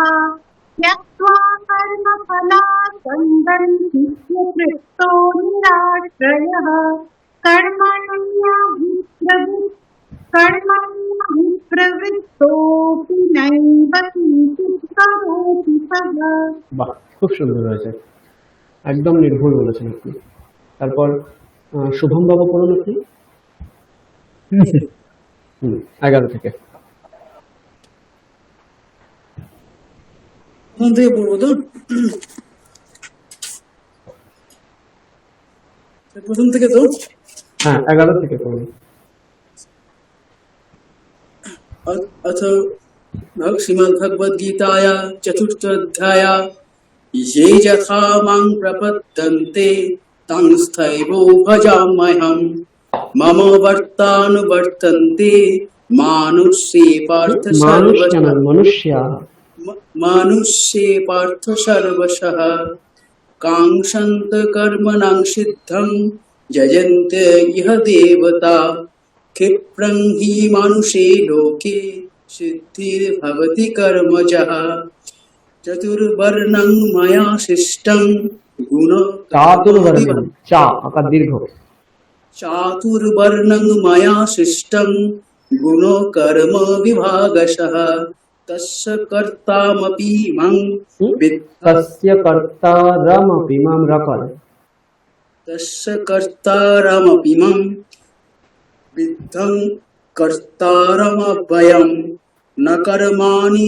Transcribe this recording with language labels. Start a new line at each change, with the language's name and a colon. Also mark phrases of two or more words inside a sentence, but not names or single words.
Sanskrit: त्यक्त्वा कर्मफलासङ्गं नित्यतृप्तो निराश्रयः कर्मण्यभिप्रवृत्तोऽपि कर्मण्यभिप्रवृत्तोऽपि नैव किञ्चित् करोति सः
Bangla: বাহ, খুব সুন্দর হয়েছে, একদম নির্ভুল বলেছেন আপনি। তারপর শুভম বাবু পড়ুন আপনি। 11 থেকে। প্রথম থেকে পড়বো তো? প্রথম থেকে তো? হ্যাঁ, 11 থেকে পড়ুন।
Sanskrit: अथ श्रीमद्भगवद्गीताया चतुर्थोऽध्याया ये यथा मां प्रपद्यन्ते तंस्थैव भजाम्यहम् मम वर्तानुवर्तन्ते मानुष्ये पार्थ
Bangla: মানুষ কেন,
Sanskrit: सर्वशः
Bangla: মনুষ্যা।
Sanskrit: मानुष्ये पार्थ सर्वशः काङ्क्षन्त कर्मणां सिद्धं यजन्ते इह देवता क्षिप्रं हि मानुषे लोके सिद्धिर्भवति कर्मजः चतुर्वर्णं मया सृष्टं
Bangla: চাতুর্বর্ণ্যম, চা আকার দীর্ঘ।
Sanskrit: चातुर्वर्णं मया सृष्टं गुणकर्म विभागशः तस्य कर्तामपि मां তস্য কর্তারমপি মাম রকর। तस्य कर्तारमपि मां विद्धं कर्तारमव्ययं न कर्माणि